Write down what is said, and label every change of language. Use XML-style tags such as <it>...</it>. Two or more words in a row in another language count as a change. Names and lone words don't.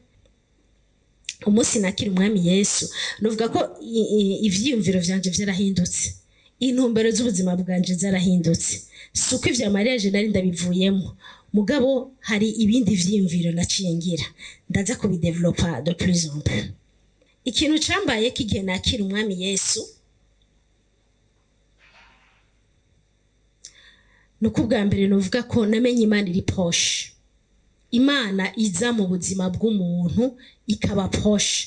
<rn>Umunsi nakira umwami Yesu nuvuga ko ivyiyumviro vyanje vyarahindutse, intumbero z'ubuzima bwanje zarahindutse. Suko ivya mariage nari ndabivuyemo, mugabo hari ibindi vyiyumviro naciye ngira ndaza kubidevelopa</rn> <fr>de plus en plus.</fr> <rn>Ikintu cambaye kigihe nakira umwami Yesu nuko bwa mbere nuvuga ko namenye Imana iri proche. Imana iza mu buzima bw'umuntu ikaba proche.</rn>